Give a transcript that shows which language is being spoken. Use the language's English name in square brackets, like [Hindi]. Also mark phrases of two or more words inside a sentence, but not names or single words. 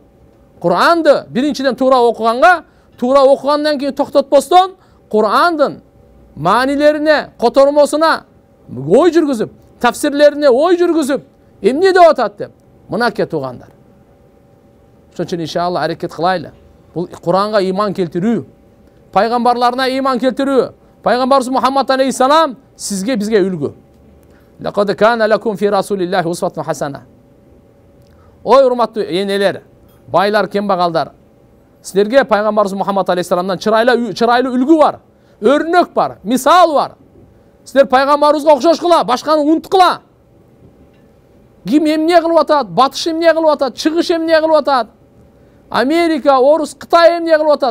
[Kyrgyz] Kur'anды биринчиден туура окугандан кийин токтотпостон, Kur'андын маанилерине, котормосуна ой жүргүзүп, тафсирлерине ой жүргүзүп, эмне деп атат деп. Мынакей туугандар. Ошон үчүн иншалла аракет кылайлы. Бул Kur'анга иман келтирүү, пайгамбарларына иман келтирүү. Пайгамбарыбыз Мухаммад алейхиссалам сизге бизге үлгү. [Arabic] لقد كان لكم في رسول الله أسوة حسنة. [Kyrgyz] Ой урматтуу энелер, байлар, кембагалдар. Силерге пайгамбарыбыз Мухаммад алейхиссаламдан чырайлуу үлгү бар, өрнөк бар, мисал бар. Силер пайгамбарыбызга окшошкула, башканы унуткула. Ким эмне кылып атат, батыш эмне кылып атат, чыгыш эмне кылып атат, Америка, Орус, Кытай эмне кылып атат.